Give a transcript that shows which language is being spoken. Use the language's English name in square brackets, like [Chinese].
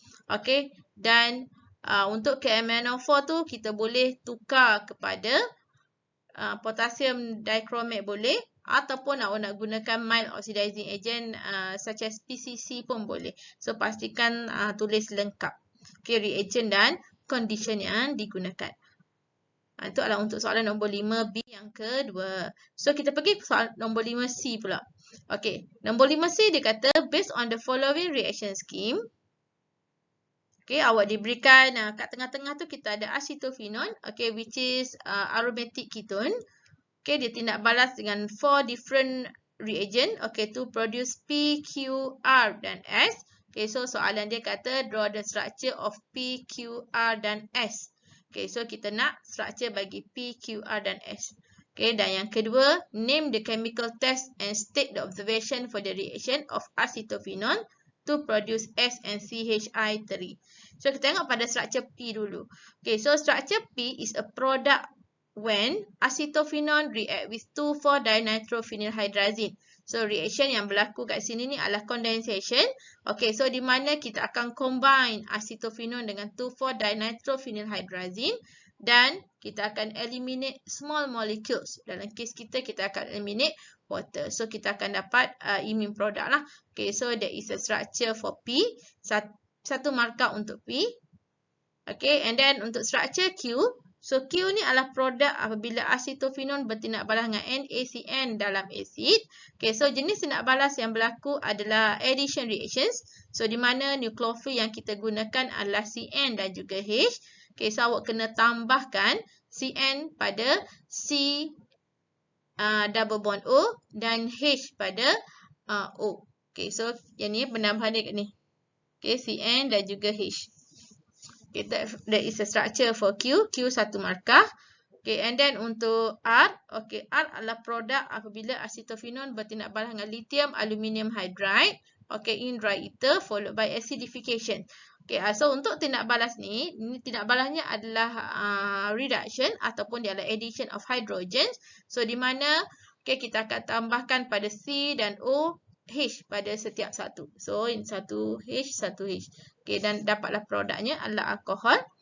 [Malay] Okay, dan untuk KMNO4 tu kita boleh tukar kepada potassium dichromate boleh, ataupun awak nak gunakan [English] mild oxidizing agent such as PCC [Malay] pun boleh. So pastikan tulis lengkap okay, reagen dan condition yang digunakan. Itu adalah untuk soalan nombor 5B yang kedua. So kita pergi ke soalan nombor 5C pula. [English] Okay, [Malay] nombor 5C dia kata [English] based on the following reaction scheme. [Malay] Okay, awak diberikan kat tengah-tengah tu kita ada acetophenone, okay, [English] which is aromatic ketone. [Malay] Okay, dia tindak balas dengan [English] 4 different reagent, [Malay] okay, [English] to produce P, Q, R [Malay] dan S. [English] Okay, so [Malay] soalan dia kata [English] draw the structure of P, Q, R dan S. [Malay] Okay, so kita nak structure bagi P, Q, R dan S. [English] Okay, [Malay] dan yang kedua, [English] name the chemical test and state the observation for the reaction of acetophenone to produce S and CHI3. [Malay] So kita tengok pada structure P dulu. [English] Okay, so structure P is a product when acetophenone react with 2,4-dinitrophenylhydrazine. [Malay] So reaction yang berlaku kat sini ni adalah condensation. Okay, so di mana kita akan combine acetophenone dengan 2,4-dinitrophenylhydrazine dan kita akan [English] eliminate small molecules. [Malay] Dalam kes kita akan eliminate water. So kita akan dapat imine product lah. [English] Okay, so there is a structure for P. [Malay] Satu markah untuk P. Okay, and then untuk structure Q. So Q ni adalah produk apabila acetophenone bertindak balas dengan NaCN dalam asid. Okay, so jenis tindak balas yang berlaku adalah addition reactions. So di mana nukleofil yang kita gunakan adalah CN dan juga H. Okay, so awak kena tambahkan CN pada C double bond O dan H pada O. Okay, so yang ni penambahan dia kat ni. Okay, CN dan juga H. [English] Okay, that is a structure for Q. [Malay] Q 1 markah. [English] Okay, and then untuk R. [Malay] Okay, R adalah produk apabila acetophenone bertindak balas dengan lithium aluminium hydride. [English] Okay, in dry ether followed by acidification. [Malay] Okay, so untuk tindak balas ni tindak balasnya adalah reduction ataupun dia adalah addition of hydrogens. So di mana okay, kita akan tambahkan pada C dan O H pada setiap satu. So in 1H, 1H. Okay, dan dapatlah produknya adalah alkohol.